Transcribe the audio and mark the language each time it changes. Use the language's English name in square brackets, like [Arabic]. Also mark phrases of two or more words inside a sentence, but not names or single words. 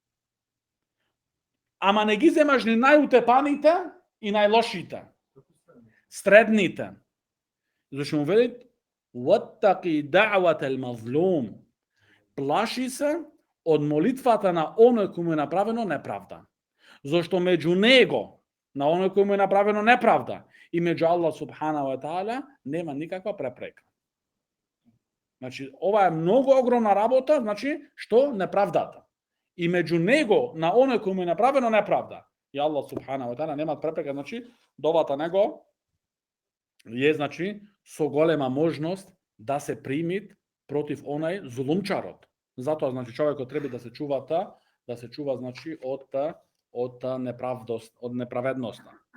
[Macedonian] Ама не ги земаш ни најутепаните и најлошите, средните. Зашто му вели [Arabic] واتق دعوة المظلوم. [Macedonian] Плаши се од молитвата на оној кој му е направено неправда. Зашто меѓу него, на оној кој му е направено неправда, и меѓу Аллах [Arabic] سبحانه وتعالى [Macedonian] нема никаква препрека. Значи, ова е многу огромна работа, значи, што неправдата. И меѓу него, на оној кој му е направено неправда, и Аллах [Arabic] سبحانه وتعالى [Macedonian] нема препрека, значи, довата него е, значи, со голема можност да се примит против онај зулумчарот. Затоа, значи, човекот треба да се чува, значи, од неправдост, од неправедноста.